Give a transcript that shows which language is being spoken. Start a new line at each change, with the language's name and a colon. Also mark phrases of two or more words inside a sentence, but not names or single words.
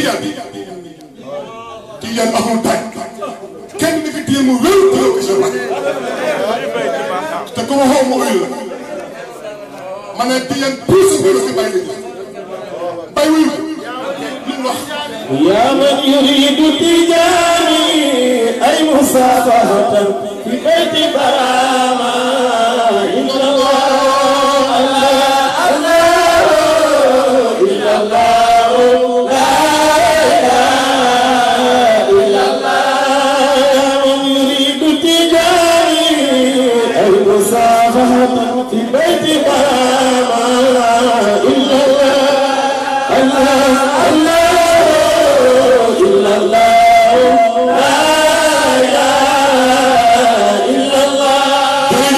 Wolof: Tijaan amul taaj kenn ni fi téye mu wér téye ko Cheikh Ibrahima te ku ma xaw ma uyu la ma ne Tijaan pour sa wér si bàyyi bay wuyu li mu wax
Arabic: يا من يريد تجاني أي مصافحة في بيت برامة إن الله illa allah في بيت برامة إلا الله إلا الله لا إله إلا الله